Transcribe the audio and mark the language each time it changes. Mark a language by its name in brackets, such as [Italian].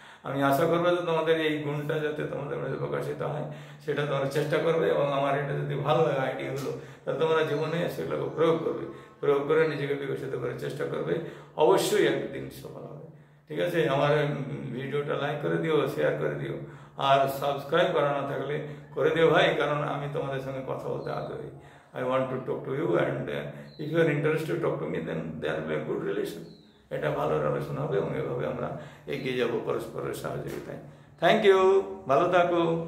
[Bangla] আমি আশা করবো যে তোমাদের এই গুণটা যাতে তোমাদের মধ্যে প্রকাশিত হয় সেটা তোমরা চেষ্টা করবে, এবং আমার এটা যদি ভালো লাগে আইডিয়াগুলো তাহলে তোমরা জীবনে সেগুলোকে প্রয়োগ করে নিজেকে বিকশিত করার চেষ্টা করবে, অবশ্যই একদিন সফল হবে। ঠিক আছে, আমার ভিডিওটা লাইক করে দিও, শেয়ার করে দিও, আর সাবস্ক্রাইব করা না থাকলে করে দিও ভাই, কারণ আমি তোমাদের সঙ্গে কথা বলতে আগ্রহী। [English] I want to talk to you, and if you are interested to talk to me, then there will be a good relation. [Bangla] এটা ভালো রিলেশন হবে এবং এভাবে আমরা এগিয়ে যাব পরস্পরের সহযোগিতায়। [English] thank you, [Bangla] ভালো থাকো।